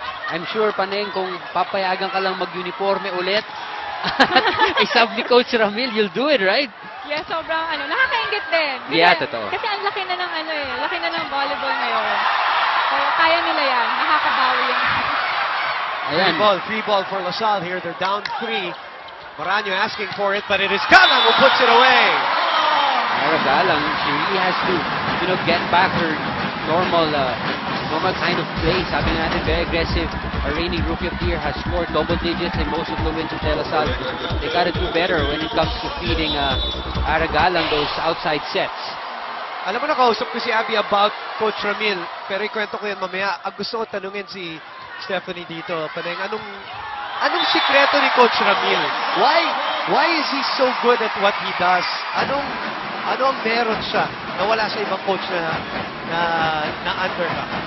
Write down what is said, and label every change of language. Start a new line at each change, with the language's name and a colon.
English: I'm sure,
Filipino: Paneng, kung papayagan ka lang mag-uniforme ulit, isab ni Coach Ramil,
English: you'll do it, right?
Filipino: Yeah, sobrang nakakaingit din. Yeah, totoo. Kasi ang laki na ng laki na ng volleyball ngayon. So, kaya nila yan. Nakakabawi yung Ayan.
English: Free ball for LaSalle here. They're down 3. Moraño asking for it, but it is Galang who puts it away. Galang, she really has to, get back her normal kind of play.
Filipino: Sabi natin,
English: very aggressive. Our reigning rookie of the year has scored double digits in most of the wins of De La Salle. They gotta do better when it comes to feeding Galang those outside sets.
Filipino: Alam mo, nakausap ko si Abby about Coach Ramil, pero ikwento ko yan mamaya. Ang gusto ko tanungin si Stephanie dito, Paneng, anong sikreto ni Coach Ramil?
English: Why is he so good at what he does?
Filipino: Ano ang meron siya na wala sa ibang coach na under ka?